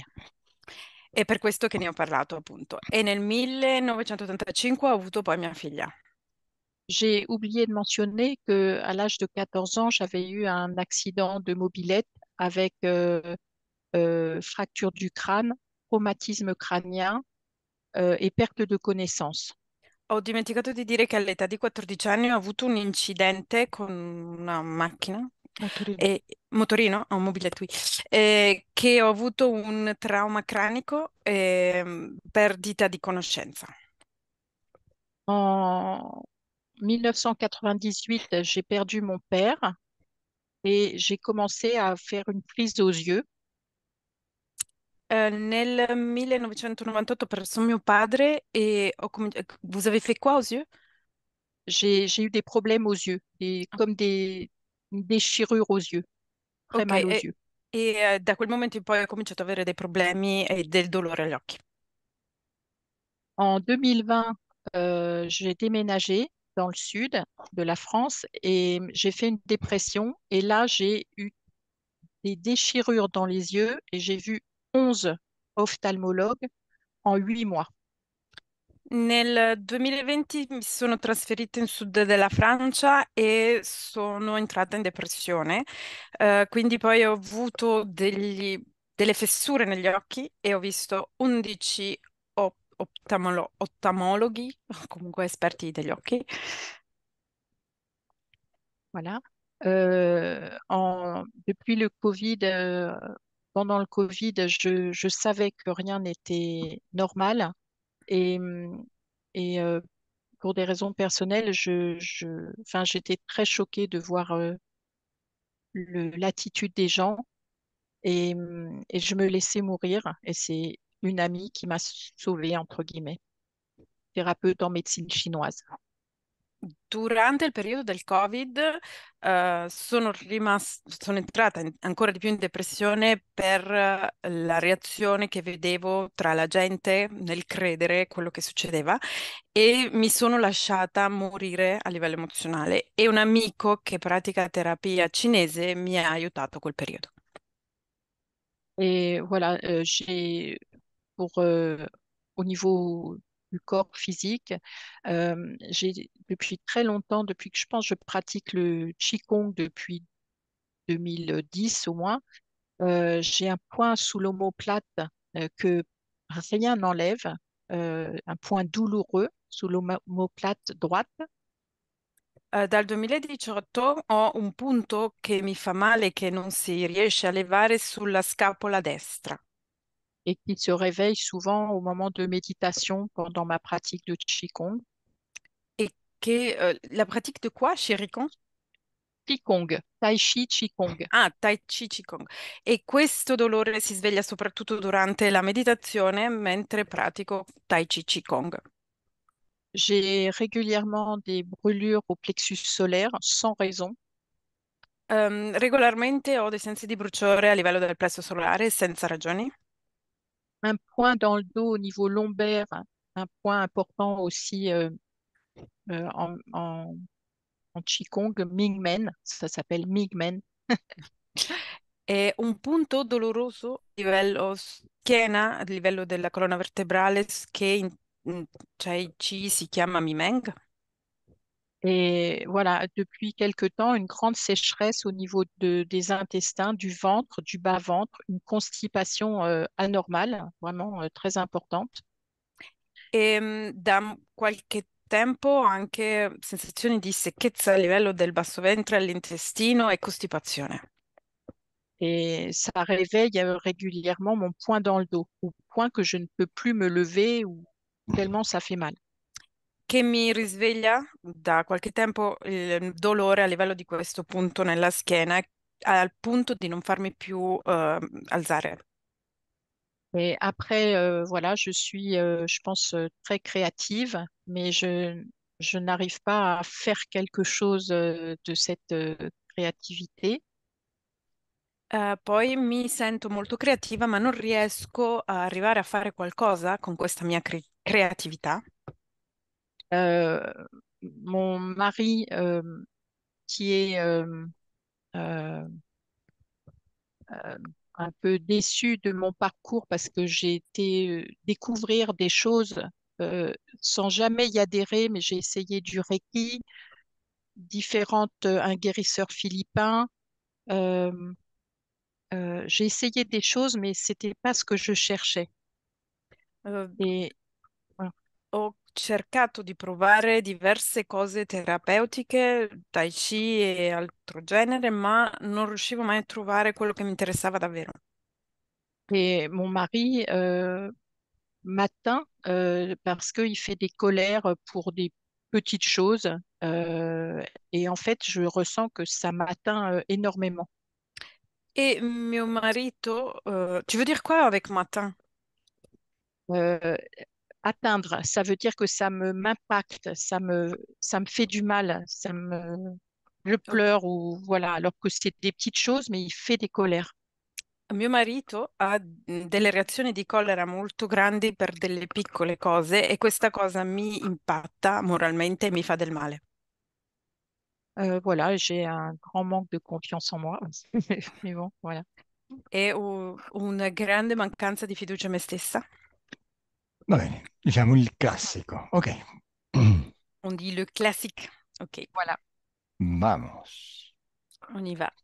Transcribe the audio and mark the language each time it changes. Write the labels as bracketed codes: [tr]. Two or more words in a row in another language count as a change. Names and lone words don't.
[it] È per questo che ne ho parlato, appunto. E nel 1985 ho avuto poi mia figlia. [fr] J'ai oublié de mentionner que à l'âge de 14 ans, j'avais eu un accident de mobilette avec fracture du crâne, traumatisme crânien et perte de connaissance. [it] Ho dimenticato di dire che all'età di 14 anni ho avuto un incidente con una macchina, Motorino. motorino, un mobiletto, che ho avuto un trauma cranico e perdita di conoscenza. [fr] En 1998, j'ai perdu mon père et j'ai commencé à faire une prise aux yeux. [it] Nel 1998 ho perso mio padre e [fr] Vous avez fait quoi aux yeux? J'ai eu des problèmes aux yeux, comme une déchirure aux yeux, très Ok, mal aux yeux. [it] da quel momento in poi ho cominciato ad avere dei problemi e del dolore agli occhi. [fr] En 2020, j'ai déménagé dans le sud de la France et j'ai fait une dépression. Et là, j'ai eu des déchirures dans les yeux et j'ai vu 11 ophtalmologues en 8 mois. [it] Nel 2020 mi sono trasferita in sud della Francia e sono entrata in depressione, quindi poi ho avuto delle fessure negli occhi e ho visto 11 oftalmologhi, comunque esperti degli occhi. [fr] Voilà. Depuis le Covid, pendant le Covid, je savais que rien n'était normal et, et pour des raisons personnelles, enfin, j'étais très choquée de voir l'attitude des gens et je me laissais mourir. Et c'est une amie qui m'a sauvée, entre guillemets, thérapeute en médecine chinoise. [it] Durante il periodo del Covid, sono entrata ancora di più in depressione per la reazione che vedevo tra la gente nel credere quello che succedeva e mi sono lasciata morire a livello emozionale e un amico che pratica terapia cinese mi ha aiutato quel periodo. [fr] Et voilà, pour, au niveau du corps physique, j'ai depuis très longtemps, depuis que je pense je pratique le Qigong depuis 2010 au moins, j'ai un point sous l'omoplate que rien n'enlève, un point douloureux sous l'omoplate droite [it] Dal 2018 ho un punto che mi fa male, che non si riesce a levare sulla scapola destra. [fr] et qui se réveille souvent au moment de méditation pendant ma pratique de Qigong. [it] E che [fr] la pratique de quoi, Shirikon? Qigong, Tai Chi Qigong. Ah, Tai Chi Qigong. [it] E questo dolore si sveglia soprattutto durante la meditazione mentre pratico Tai Chi Qigong. [fr] J'ai régulièrement des brûlures au plexus solaire sans raison. [it] Regolarmente ho dei sensi di bruciore a livello del plesso solare senza ragioni. [fr] Un point dans le dos au niveau lombaire, un point important aussi euh, en, en, en Qigong, Mingmen, ça s'appelle Mingmen. [it] E un punto doloroso a livello schiena, a livello della colonna vertebrale, che in Tai Chi si chiama Mimeng. [fr] Et voilà, depuis quelque temps, une grande sécheresse au niveau des intestins, du ventre, du bas-ventre, une constipation anormale, vraiment très importante. [it] Da qualche tempo ho anche sensazioni di secchezza a livello del basso ventre, all'intestino e costipazione, [fr] Et ça réveille régulièrement mon poing dans le dos, au point que je ne peux plus me lever ou tellement ça fait mal. [it] che mi risveglia da qualche tempo il dolore a livello di questo punto nella schiena, al punto di non farmi più alzare. [fr] Et après, voilà, je suis, je pense, très créative, mais je n'arrive pas à faire quelque chose de cette créativité. [it] Poi mi sento molto creativa, ma non riesco a arrivare a fare qualcosa con questa mia creatività. [fr] Euh, mon mari qui est euh, euh, un peu déçu de mon parcours parce que j'ai été découvrir des choses sans jamais y adhérer, mais j'ai essayé du Reiki, un guérisseur philippin. euh, j'ai essayé des choses, mais c'était pas ce que je cherchais. Eh, Et voilà. [it] Ho cercato di provare diverse cose terapeutiche, Tai Chi e altro genere, ma non riuscivo mai a trovare quello che mi interessava davvero. [fr] Et mon mari m'atteint parce qu'il fait des colères pour des petites choses. Et en fait, je ressens que ça m'atteint énormément. [it] E mio marito, [fr] tu veux dire quoi avec matin? Euh, Atteindre, ça veut dire que m'impacte, ça me fait du mal, je pleure ou voilà, alors que c'est des petites choses, mais il fait des colères. [it] Mio marito ha delle reazioni di collera molto grandi per delle piccole cose e questa cosa mi impatta moralmente e mi fa del male. [fr] Voilà, j'ai un grand manque de confiance en moi, mais bon, voilà. [it] E una grande mancanza di fiducia in me stessa. Va bene, diciamo il classico. Ok. [fr] On dit le classique. Ok, Voilà. Vamos. on y va.